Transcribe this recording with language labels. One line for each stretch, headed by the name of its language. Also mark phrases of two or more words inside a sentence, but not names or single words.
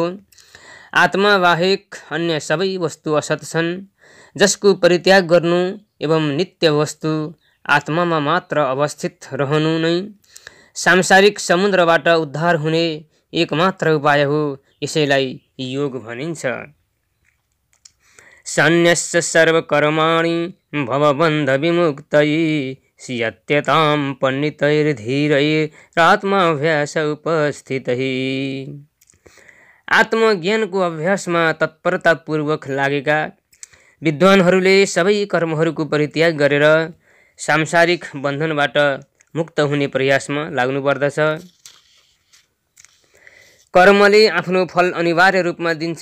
Nepali: आत्मा बाहेक अन्य सबै वस्तु असत छन्, जसको परित्याग गर्नु एवं नित्य वस्तु आत्मामा मात्र अवस्थित रहनु नै सांसारिक समुद्रबाट उद्धार हुने एकमात्र उपाय हो। यसैलाई योग भनिन्छ।
Sanskrit: सन्न्यस्य सर्वकर्माणि भवबन्ध विमुक्तये यत्यतां पण्डितैर्धीरैरात्माभ्यास उपस्थितैः।
Nepali: आत्मज्ञानको अभ्यासमा तत्परतापूर्वक लागेका विद्वानहरूले सबै कर्महरूको परित्याग गरेर सांसारिक बन्धनबाट मुक्त हुने प्रयासमा लाग्नुपर्दछ। कर्मले आफ्नो फल अनिवार्य रूपमा दिन्छ।